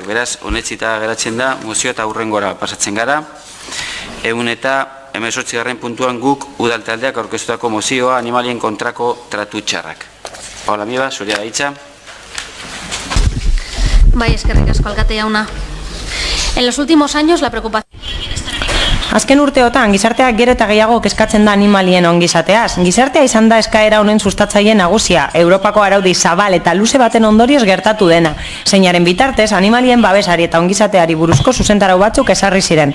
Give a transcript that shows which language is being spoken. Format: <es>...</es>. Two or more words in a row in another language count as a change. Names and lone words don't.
<eu>Beraz, onetsita geratzen da, mozioa eta hurrengora pasatzen gara. 118. puntuan guk udal taldeak aurkeztutako mozioa animalien kontrako tratu txarrak. Paula Miba, zurea da hitza. Bai, eskerrik asko alkate jauna.</eu> <es>En los últimos años la preocupación...</es> <eu>Azken urteotan, gizarteak gero eta gehiago kezkatzen da animalien ongizateaz. Gizartea izan da eskaera honen sustatzaile nagusia, Europako araudi zabal eta luze baten ondorioz gertatu dena. Zeinaren bitartez, animalien babesari eta ongizateari buruzko zuzentarau batzuk ezarri ziren.</eu>